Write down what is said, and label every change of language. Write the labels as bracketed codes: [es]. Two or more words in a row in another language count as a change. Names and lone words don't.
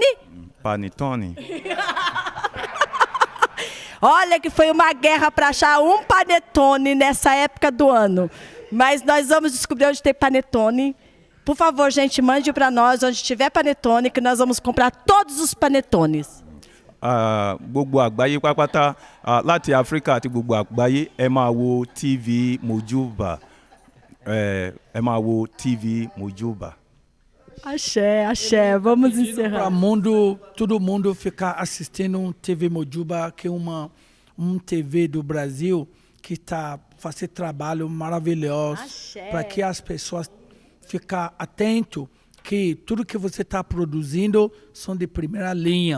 [pt] Panetone. Olha que foi uma guerra para achar um panetone nessa época do ano. Mas nós vamos descobrir onde tem panetone. Por favor, gente, mande para nós onde tiver panetone, que nós vamos comprar todos os panetones. [yo] Gbogbo àgbáyé pátápátá láti Áfíríkà àti gbogbo àgbáyé ẹ máa wo TV Mojuba. Ẹ máa wo TV Mojuba. [pt] Axé, axé. Vamos encerrar. Para todo mundo ficar assistindo TV Mojuba, que é TV do Brasil que está fazendo trabalho maravilhoso para que as pessoas fiquem atentas que tudo que você está produzindo são de primeira linha.